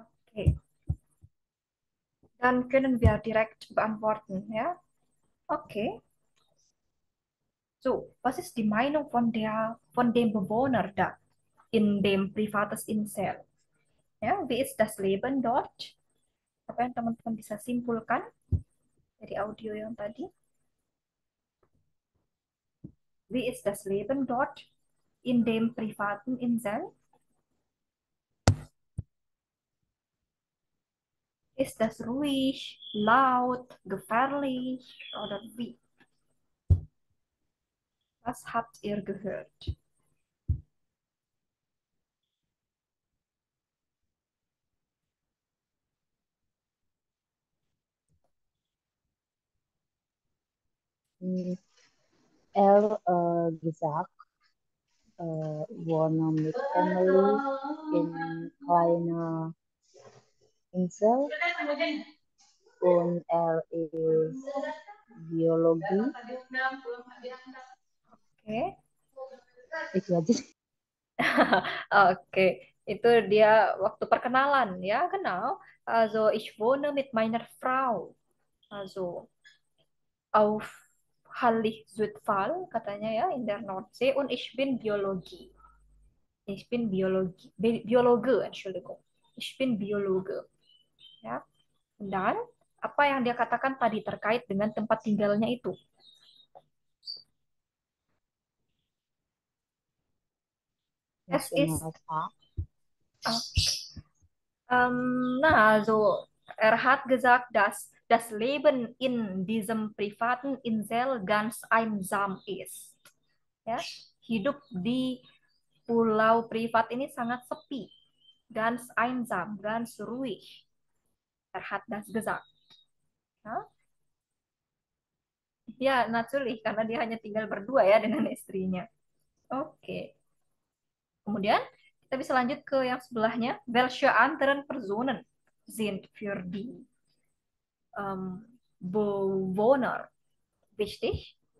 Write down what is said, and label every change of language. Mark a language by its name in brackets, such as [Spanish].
[German] Okay, dann können wir direkt beantworten, ja? Okay. So, was ist die Meinung von dem Bewohner da in dem privates Insel? Ja, wie ist das Leben dort? [Indonesian] Apa yang teman-teman bisa simpulkan dari audio yang tadi? [German] Wie ist das Leben dort in dem privaten Insel? Ist das ruhig, laut, gefährlich oder wie? Was habt ihr gehört? Hm, Er gesagt, wohne mit Family in kleiner Insel und er ist Biologie. Oke. [Indonesian] Itu aja. Oke, itu dia waktu perkenalan ya, genau. [German] Also ich wohne mit meiner Frau. Also auf Hallig Südfall [Indonesian] katanya ya [German] in der Nordsee und ich bin Biologie. Ich bin Biologe, Entschuldigung. Ich bin Biologe. Ya. [Indonesian] Dan apa yang dia katakan tadi terkait dengan tempat tinggalnya itu? [German] Es ist Nationalpark. Also er hat gesagt, dass das Leben in diesem privaten Insel ganz einsam ist. [Indonesian] Ya, hidup di pulau privat ini sangat sepi, [German] ganz einsam, ganz ruhig. Er hat das gesagt. [Indonesian] Ya, ya natürlich, karena dia hanya tinggal berdua ya dengan istrinya. Oke. Kemudian kita bisa lanjut ke yang sebelahnya. [German] Welche anderen Personen sind für die Bewohner wichtig?